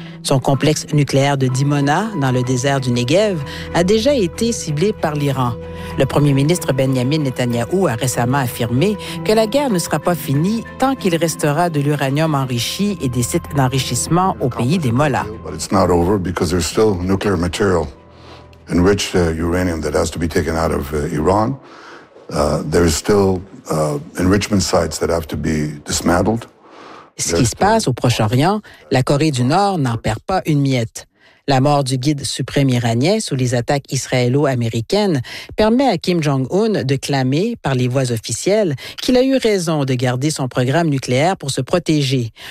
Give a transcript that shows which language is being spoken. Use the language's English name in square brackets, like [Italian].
[French] Son complexe nucléaire de Dimona, dans le désert du Negev, a déjà été ciblé par l'Iran. Le premier ministre Benjamin Netanyahou a récemment affirmé que la guerre ne sera pas finie tant qu'il restera de l'uranium enrichi et des sites d'enrichissement au pays des Mollahs. Mais ce n'est pas fini parce qu'il y a encore du matériel nucléaire. [English] Enriched uranium that has to be taken out of Iran. There is still enrichment sites that have to be dismantled. [French] Ce qui se passe au Proche-Orient, la Corée du Nord n'en perd pas une miette. La mort du guide suprême iranien sous les attaques israélo-américaines permet à Kim Jong-un de clamer, par les voies officielles, qu'il a eu raison de garder son programme nucléaire pour se protéger.